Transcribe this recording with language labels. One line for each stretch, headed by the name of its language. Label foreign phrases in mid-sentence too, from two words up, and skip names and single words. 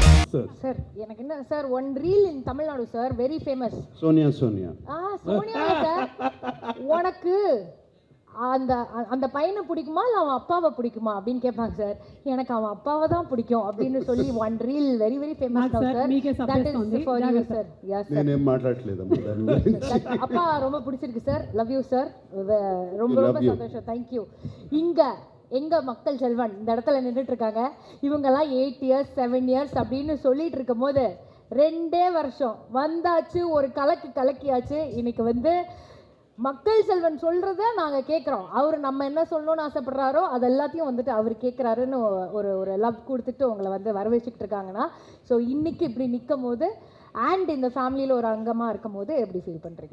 English: சார்
Tamil: எனக்கு என்ன
English: சார் one reel in Tamil Nadu sir very famous
Tamil: சோனியா சோனியா சார் உனக்கு அந்த அந்த பையனை பிடிக்குமா இல்லை அவன் அப்பாவை பிடிக்குமா அப்படின்னு கேட்பாங்க சார் எனக்கு அவன் அப்பாவை தான் பிடிக்கும் அப்படின்னு சொல்லி
English: one reel very very famous sir that is for you sir yes sir
Telugu: నేను మాట్లాడట్లేదమ్మా
Tamil: அப்பா ரொம்ப பிடிச்சிருக்கு சார்
English: love you sir
Tamil: ரொம்ப ரொம்ப சந்தோஷம் தேங்க்யூ இங்க எங்க மக்கள் செல்வன் இந்த இடத்துல நின்றுட்டு இருக்காங்க இவங்கெல்லாம் 8 இயர்ஸ் 7 இயர்ஸ் அப்படின்னு சொல்லிட்டு இருக்கும் போது 2 வருஷம் வந்தாச்சு ஒரு கலக்கியாச்சு இன்னைக்கு வந்து மக்கள் செல்வன் சொல்கிறத நாங்கள் கேட்குறோம் அவர் நம்ம என்ன சொல்லணும்னு ஆசைப்படுறாரோ அது எல்லாத்தையும் வந்துட்டு அவர் கேட்குறாருன்னு ஒரு லவ் கொடுத்துட்டு உங்களை வந்து வரவேற்றுக்கிட்டு இருக்காங்கன்னா ஸோ இன்றைக்கி இப்படி நிற்கும் போது அண்ட் இந்த ஃபேமிலியில் ஒரு அங்கமாக இருக்கும் போது எப்படி ஃபீல் பண்ணுறீங்க?